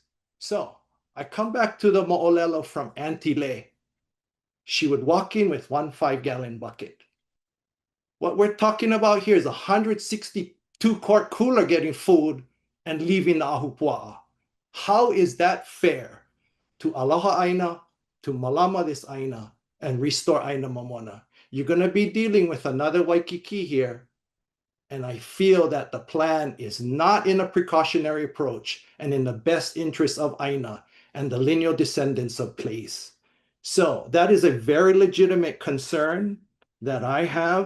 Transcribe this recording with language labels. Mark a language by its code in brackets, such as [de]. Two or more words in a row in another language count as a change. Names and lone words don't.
[en] So I come back to the mo'olelo from Auntie Lei. She would walk in with 1 5-gallon bucket. What we're talking about here is a 162-quart cooler getting food and leaving the ahupua'a. How is that fair to [haw] aloha aina, [en] to malama this aina, and restore [haw] aina mamona? [en] You're going to be dealing with another Waikiki here, and I feel that the plan is not in a precautionary approach and in the best interest of aina and the lineal descendants of place. So that is a very legitimate concern that I have.